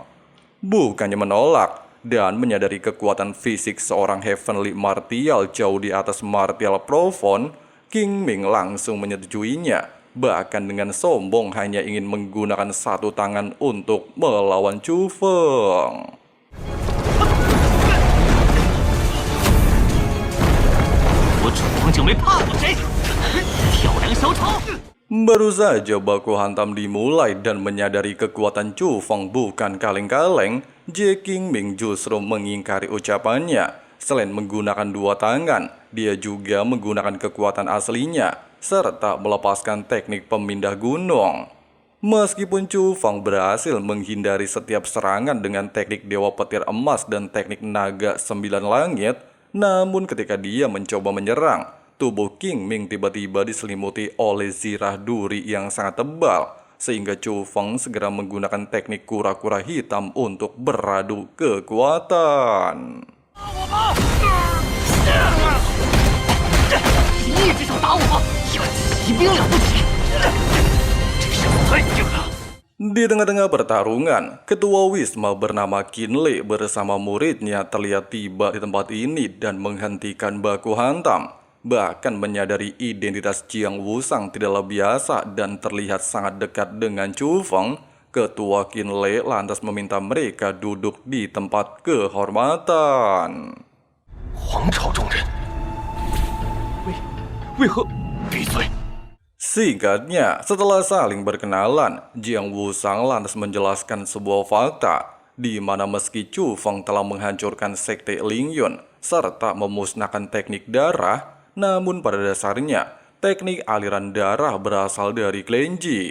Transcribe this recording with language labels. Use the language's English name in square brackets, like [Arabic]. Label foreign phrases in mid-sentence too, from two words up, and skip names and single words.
[Indonesian] Bukannya menolak dan menyadari kekuatan fisik seorang Heavenly Martial jauh di atas Martial Profound, Qingming langsung menyetujuinya, bahkan dengan sombong hanya ingin menggunakan satu tangan untuk melawan Chu Feng. [Chinese] 我楚风就没怕过谁，跳梁小丑。 [Indonesian] Baru saja baku hantam dimulai dan menyadari kekuatan Chu Feng bukan kaleng-kaleng, Jie Qingming justru mengingkari ucapannya. Selain menggunakan dua tangan, dia juga menggunakan kekuatan aslinya, serta melepaskan teknik pemindah gunung. Meskipun Chu Feng berhasil menghindari setiap serangan dengan teknik Dewa Petir Emas dan teknik Naga 9 Langit, namun ketika dia mencoba menyerang, tubuh Qingming tiba-tiba diselimuti oleh zirah duri yang sangat tebal, sehingga Chu Feng segera menggunakan teknik kura-kura hitam untuk beradu kekuatan. [Chinese] 你一直想打我吗？有骑兵了不起，这身子太硬了。 [Indonesian] Di tengah-tengah pertarungan, ketua Wisma bernama Qinlei bersama muridnya terlihat tiba di tempat ini dan menghentikan baku hantam. Bahkan menyadari identitas Jiang Wusang tidaklah biasa dan terlihat sangat dekat dengan Chu Feng, ketua Qinlei lantas meminta mereka duduk di tempat kehormatan. [Chinese] 皇朝中人，为何？闭嘴！ [Indonesian] Singkatnya, setelah saling berkenalan, Jiang Wusang lantas menjelaskan sebuah fakta, di mana meski Chu Feng telah menghancurkan sekte Lingyun serta memusnahkan teknik darah, namun pada dasarnya teknik aliran darah berasal dari klan Ji.